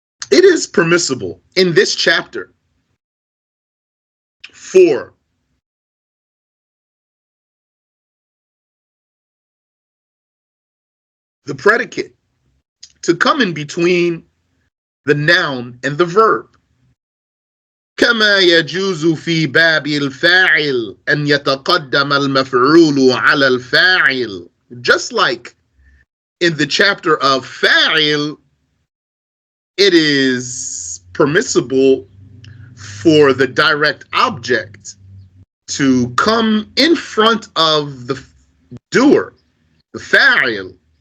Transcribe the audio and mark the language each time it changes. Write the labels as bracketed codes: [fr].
[en] It is permissible in this chapter for the predicate to come in between the noun and the verb. [ar] كما يجوز في باب الفاعل أن يتقدم المفعول على الفاعل. [en] Just like in the chapter of fa'il, it is permissible for the direct object to come in front of the doer, the fa'il.